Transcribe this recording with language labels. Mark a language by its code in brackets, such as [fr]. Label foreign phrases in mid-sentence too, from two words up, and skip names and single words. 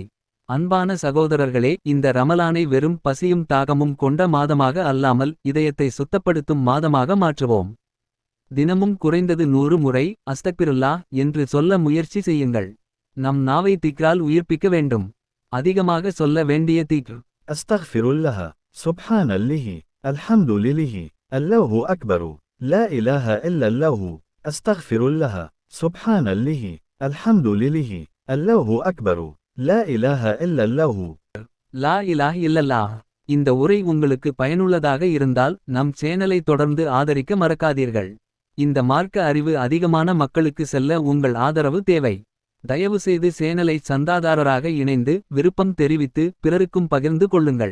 [ta] அன்பான சகோதரர்களே, இந்த ரமலானை வெறும் பசியும் தாகமும் கொண்ட மாதமாக அல்லாமல் இதயத்தை சுத்தப்படுத்தும் மாதமாக மாற்றுவோம். தினமும் குறைந்தது 100 முறை அஸ்தக்பிருல்லாஹ் என்று சொல்ல முயற்சி செய்யுங்கள். நம் நாவை திக்ரால் உயிர்ப்பிக்க வேண்டும். அதிகமாக சொல்ல வேண்டிய தீக்கு. [ar] أستغفر الله سبحان الله الحمد لله الله أكبر لا إله إلا الله أستغفر الله سبحان الله الحمد لله الله أكبر لا إله إلا الله. لا إله إلا الله. [ta] இந்த உரை உங்களுக்கு பயனுள்ளதாக இருந்தால் நம் சேனலை தொடர்ந்து ஆதரிக்க மறக்காதீர்கள். இந்த மார்க்க அறிவு அதிகமான மக்களுக்கு செல்ல உங்கள் ஆதரவு தேவை. தயவுசெய்து சேனலை சந்தாதாரராக இணைந்து விருப்பம் தெரிவித்து பிறருக்கும் பகிர்ந்து கொள்ளுங்கள்.